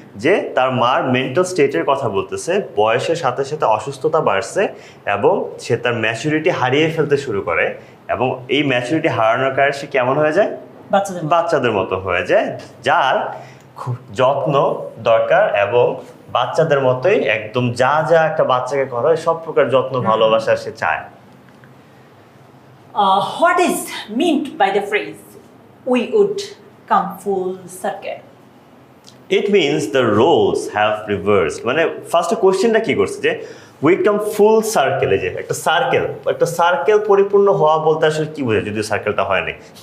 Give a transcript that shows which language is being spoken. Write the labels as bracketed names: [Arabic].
[Bangla] যে তার মার মেন্টাল স্টেটের কথা বলতেছে, বয়সের সাথে সাথে অসুস্থতা বাড়ছে এবং সে তার ম্যাচুরিটি হারিয়ে ফেলতে শুরু করে, এবং এই ম্যাচুরিটি হারানোর কারণে সে কেমন হয়ে যায়? বাচ্চাদের মতো হয়ে যায়, যার যত্ন দরকার এবং বাচ্চাদের মতোই একদম যা যা একটা বাচ্চাকে করা হয় সব প্রকার যত্ন ভালোবাসা সে চায়। [English] What is meant by the phrase we would come full circle? It means the roles have reversed. [Bangla] মানে ফার্স্ট কোশ্চেনটা কি করছে যে [English] we come full circle, [Bangla] যে একটা সার্কেল পরিপূর্ণ হওয়া বলতে আসলে কি বোঝায়, যদিও সার্কেলটা হয়নি।